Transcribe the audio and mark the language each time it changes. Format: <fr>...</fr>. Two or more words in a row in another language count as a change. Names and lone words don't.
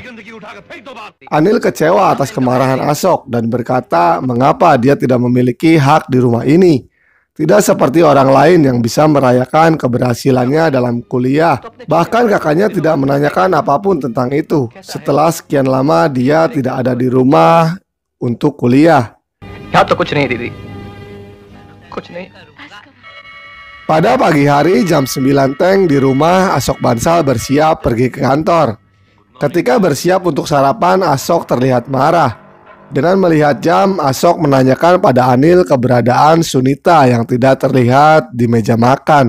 <id>Anil kecewa atas kemarahan Ashok dan berkata mengapa dia tidak memiliki hak di rumah ini. Tidak seperti orang lain yang bisa merayakan keberhasilannya dalam kuliah. Bahkan kakaknya tidak menanyakan apapun tentang itu. Setelah sekian lama dia tidak ada di rumah untuk kuliah.</id> <hi>यहाँ तो कुछ नहीं दीदी, कुछ नहीं।</hi> <id>Pada pagi hari jam 9 teng di rumah, Ashok Bansal bersiap pergi ke kantor. Ketika bersiap untuk sarapan, Ashok terlihat marah. Dengan melihat jam, Ashok menanyakan pada Anil keberadaan Sunita yang tidak terlihat di meja makan.</id>